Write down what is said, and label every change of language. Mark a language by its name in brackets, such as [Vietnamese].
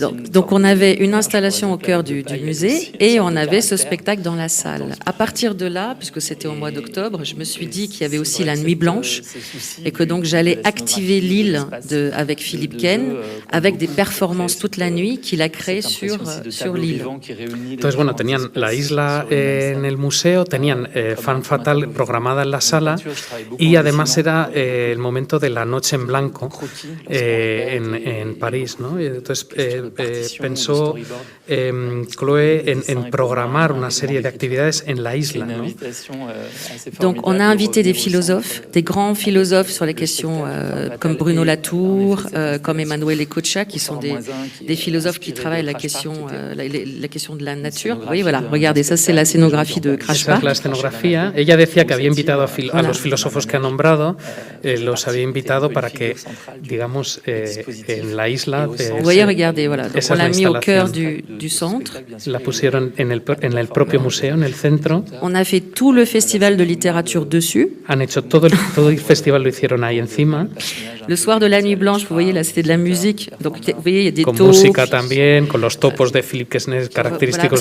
[French] Donc on avait une installation au cœur du musée et on avait ce spectacle dans la salle. À partir de là, puisque c'était au mois d'octobre, je me suis dit qu'il y avait aussi la Nuit Blanche et que donc j'allais activer l'île avec Philippe Ken avec des performances toute la nuit qu'il a créées sur l'île. [Spanish] Entonces, bueno, tenían la isla en el museo, tenían Femme Fatale programada en la sala y además era el momento de la Noche en Blanco en París, ¿no? Entonces pensó Chloé en programar una serie de actividades en la isla, ¿no? [French] Donc on a invité des philosophes, des grands philosophes sur les questions comme Bruno Latour, comme Emmanuel Ecocha, qui sont des philosophes qui travaillent la question de la nature. Vous voyez, voilà, regardez, ça c'est la scénographie de Crash Park. [Spanish] Esa es la escenografía. Ella decía que había invitado a los filósofos que ha nombrado, los había invitado para que, digamos, en la isla... [French] Vous voyez, regardez, voilà, donc on l'a mis au cœur du centre. [Spanish] La pusieron en el propio museo, en el centro. [French] On a fait tout le festival de littérature dessus. [Spanish] Han hecho todo el festival, lo hicieron ahí encima. [French] Le soir de la Nuit Blanche, vous voyez, là, c'était de la musique. Donc, vous voyez, il y a des [Spanish] con [French] taupes. [Spanish] Música también, con los topos de Philippe Quesnay característicos